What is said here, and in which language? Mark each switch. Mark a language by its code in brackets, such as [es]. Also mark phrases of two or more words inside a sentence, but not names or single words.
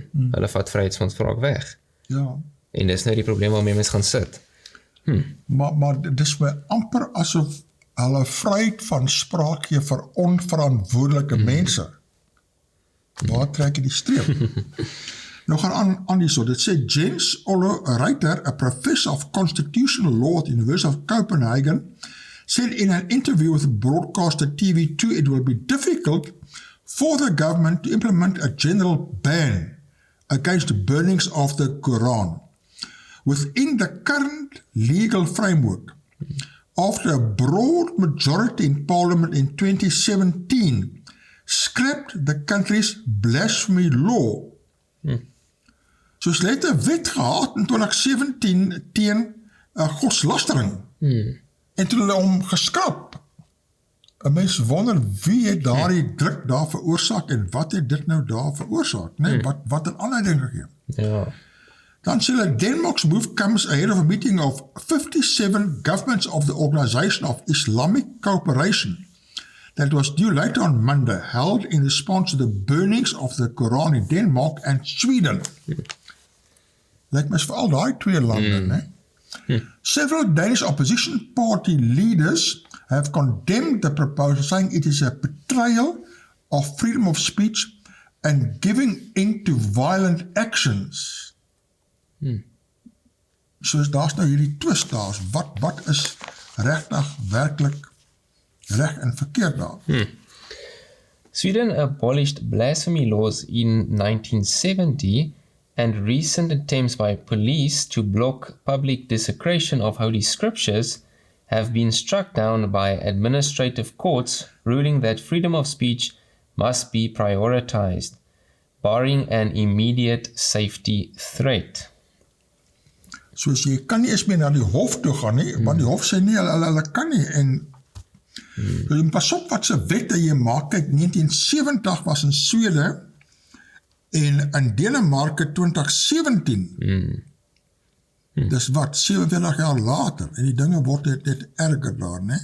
[af] Hulle vat vryheid van spraak weg, en dis nou die probleem waarmee mens gaan sit. Maar dit is my amper asof hulle vryheid van spraak gee vir onverantwoordelike mense. Waar trek jy die streep? Nou gaan aan hierso, dit sê Jens Ollo Reiter, [en] a professor of constitutional law at the University of Copenhagen, said in an interview with broadcaster TV2 it will be difficult for the government to implement a general ban against burnings of the Quran within the current legal framework. After a broad majority in Parliament in 2017 scrapped the country's blasphemy law. [af] Soos hulle het 'n wet gehad in 2017 teen godslastering. En toe hulle hom geskrap. 'n Mens wonder wie het daardie druk daar veroorsaak en wat het dit nou daar veroorsaak, né? Wat 'n aanleiding gegee. Ja. Dan sê hulle, [en] Denmark's move comes ahead of a meeting of 57 governments of the Organization of Islamic Cooperation that was due later on Monday, held in response to the burnings of the Quran in Denmark and Sweden. [af] Lyk my is veral daai twee lande, né? [en] Several Danish opposition party leaders have condemned the proposal, saying it is a betrayal of freedom of speech and giving in to violent actions. [af] So daar's nou hierdie twist daar. Wat is regtig werklik reg en verkeerd daar? [en] Sweden abolished blasphemy laws in 1970, and recent attempts by police to block public desecration of holy scriptures have been struck down by administrative courts, ruling that freedom of speech must be prioritized, barring an immediate safety threat. [af] Soos jy kan nie eens meer na die hof toe gaan nie, want die hof sê nie, hulle kan nie, en jy pas op wat se wette jy maak. Kyk, 1970 was in Swede, en in Denemarke 2017, dis wat, 47 jaar later, en die dinge word net erger daar, ne?